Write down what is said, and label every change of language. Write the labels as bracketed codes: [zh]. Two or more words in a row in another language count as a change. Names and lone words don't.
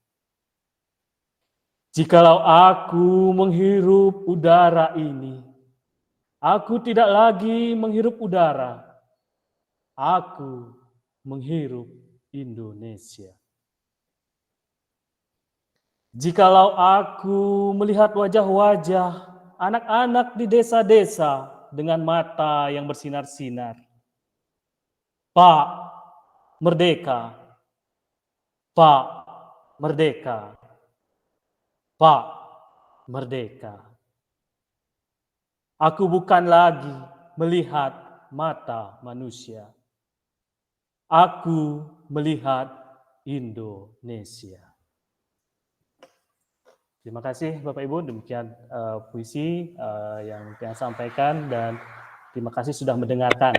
[id] Jikalau aku menghirup udara ini, aku tidak lagi menghirup udara, aku menghirup Indonesia. Jikalau aku melihat wajah-wajah anak-anak di desa-desa dengan mata yang bersinar-sinar, Pak, merdeka! Pak, merdeka! Pak, merdeka! Aku bukan lagi melihat mata manusia. Aku melihat Indonesia. Terima kasih Bapak Ibu, demikian puisi yang saya sampaikan dan terima kasih sudah mendengarkan.